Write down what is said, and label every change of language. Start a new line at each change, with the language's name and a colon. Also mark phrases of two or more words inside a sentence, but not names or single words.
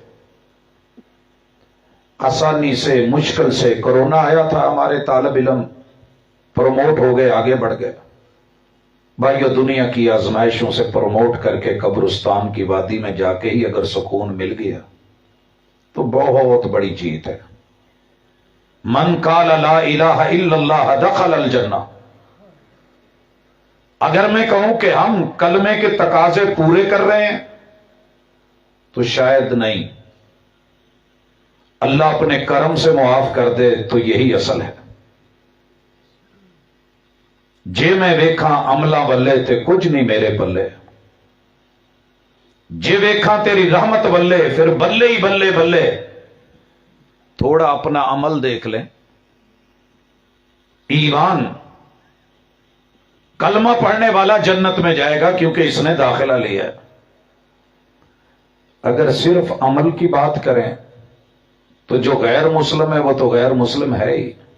Urdu: آسانی سے، مشکل سے، کرونا آیا تھا، ہمارے طالب علم پروموٹ ہو گئے، آگے بڑھ گئے. بھائیو، دنیا کی آزمائشوں سے پروموٹ کر کے قبرستان کی وادی میں جا کے ہی اگر سکون مل گیا تو بہت بڑی جیت ہے.
Arabic: من قال لا الہ الا اللہ دخل الجنہ.
Urdu: اگر میں کہوں کہ ہم کلمے کے تقاضے پورے کر رہے ہیں تو شاید نہیں، اللہ اپنے کرم سے معاف کر دے تو یہی اصل ہے.
Punjabi: جے میں ویکھاں عملہ بلے تے کچھ نہیں میرے بلے، جے ویکھاں تیری رحمت بلے پھر بلے ہی بلے بلے.
Urdu: تھوڑا اپنا عمل دیکھ لیں. ایمان، کلمہ پڑھنے والا جنت میں جائے گا کیونکہ اس نے داخلہ لیا ہے. اگر صرف عمل کی بات کریں تو جو غیر مسلم ہے وہ تو غیر مسلم ہے ہی.